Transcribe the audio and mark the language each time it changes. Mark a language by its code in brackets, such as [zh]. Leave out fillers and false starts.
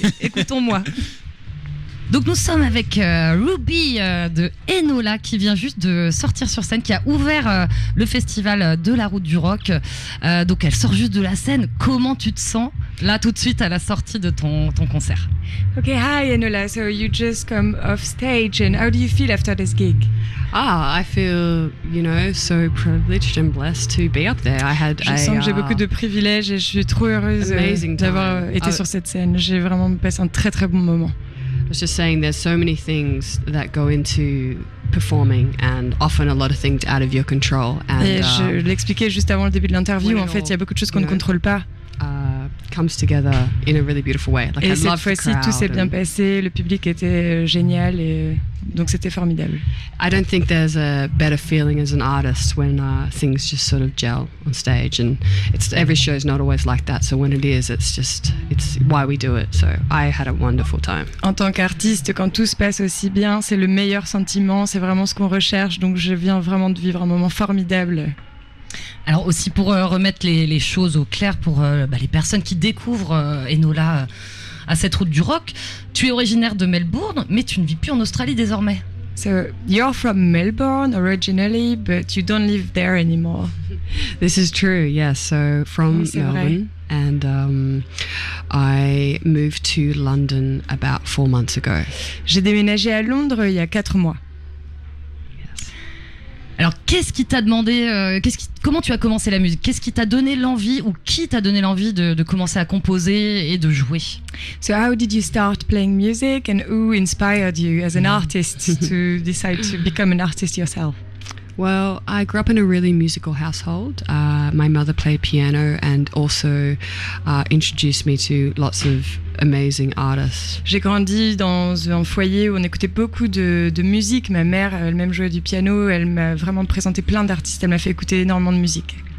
[fr] Tout à fait. Écoutons-moi. Donc nous sommes avec Ruby de Enola qui vient juste de sortir sur scène, qui a ouvert le festival de la route du rock. Donc elle sort juste de la scène. Comment tu te sens là tout de suite à la sortie de ton concert? [en] Okay, hi Enola. So you just come off stage, and how do you feel after this gig? I feel, so privileged and blessed to be up there. [fr] Je sens que j'ai beaucoup de privilèges et je suis trop heureuse d'avoir été sur cette scène. J'ai vraiment passé un très très bon moment. [en] I was just saying there's so many things that go into performing and often a lot of things out of your control. [fr] Et je l'expliquais juste avant le début de l'interview, en fait, il y a beaucoup de choses qu'on ne contrôle pas. [en] Comes together in a really beautiful way. Like, [fr] et [en] I [fr] cette fois-ci, tout s'est bien passé, le public était génial et donc c'était formidable. [en] I don't think there's a better feeling as an artist when things just sort of gel on stage, and every show is not always like that. So when it is, it's why we do it. So I had a wonderful time. [fr] En tant qu'artiste, quand tout se passe aussi bien, c'est le meilleur sentiment, c'est vraiment ce qu'on recherche. Donc je viens vraiment de vivre un moment formidable. Alors aussi pour remettre les choses au clair pour les personnes qui découvrent Enola à cette route du rock, tu es originaire de Melbourne, mais tu ne vis plus en Australie désormais. [en] So you're from Melbourne originally, but you don't live there anymore. This is true, yes. So from Melbourne, and I moved to London about 4 months ago. [fr] J'ai déménagé à Londres il y a 4 mois. Alors, qu'est-ce qui t'a demandé, comment tu as commencé la musique? Qu'est-ce qui t'a donné l'envie, ou qui t'a donné l'envie de commencer à composer et de jouer? [en] So how did you start playing music, and who inspired you as an artist to decide to become an artist yourself? Well, I grew up in a really musical household. my mother played piano and also introduced me to lots of amazing artists. [fr] J'ai grandi dans un foyer où on écoutait beaucoup de musique. Ma mère elle-même jouait du piano. Elle m'a vraiment présenté plein d'artistes. Elle m'a fait écouter énormément de musique.